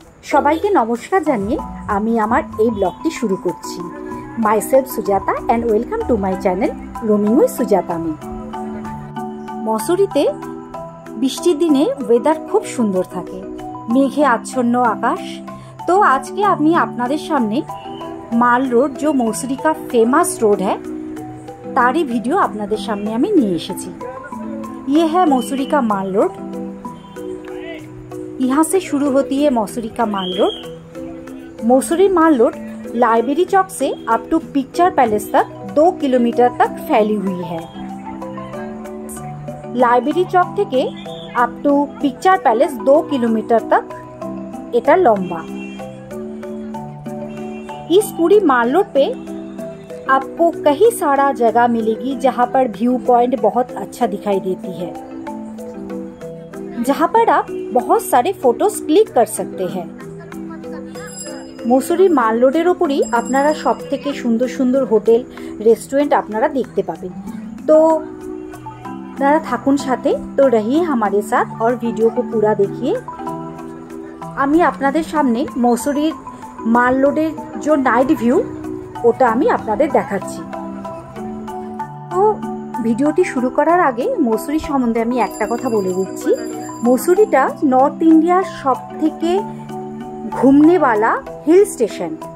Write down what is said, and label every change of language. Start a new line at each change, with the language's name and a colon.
Bangla: সবাইকে নমস্কার জানিয়ে আমি আমার এই ব্লগটি শুরু করছি।
English: Myself Sujata and welcome to my channel roaming with Sujata me.
Bangla: মসুরিতে বৃষ্টির দিনে ওয়েদার খুব সুন্দর থাকে, মেঘে আচ্ছন্ন আকাশ।
Hindi: तो आज के
Bangla: আমি আপনাদের সামনে
Hindi: माल रोड जो मसूरी का फेमस रोड है तारी वीडियो
Bangla: আপনাদের সামনে আমি নিয়ে এসেছি।
Hindi: ये है मसूरी का माल रोड। यहाँ से शुरू होती है मसूरी का माल रोड। मसूरी माल रोड लाइब्रेरी चौक से अप टू पिक्चर पैलेस तक 2 किलोमीटर तक फैली हुई है। लाइब्रेरी चौक থেকে up to picture palace 2 kilometre तक
Bangla: এটা লম্বা।
Hindi: इस पूरी माल रोड पे आपको कई सारा जगह मिलेगी जहाँ पर व्यू पॉइंट बहुत अच्छा दिखाई देती है, जहाँ पर आप बहुत सारे फोटोज क्लिक कर सकते हैं।
Bangla: मसूरी माल रोडेर ओपरই আপনারা সবথেকে সুন্দর সুন্দর হোটেল রেস্টুরেন্ট আপনারা দেখতে পাবেন।
Hindi: तो
Bangla: আপনারা থাকুন সাথে,
Hindi: तो रहिए हमारे साथ और वीडियो को पूरा देखिए।
Bangla: আমি আপনাদের সামনে মসুরির মাল রোডের যে নাইট ভিউ ওটা আমি আপনাদের দেখাচ্ছি। তো ভিডিওটি শুরু করার আগে মসুরি সম্বন্ধে আমি একটা কথা বলে দিচ্ছি। মসুরিটা নর্থ ইন্ডিয়ার সবথেকে ঘুমনেওয়ালা হিল স্টেশন।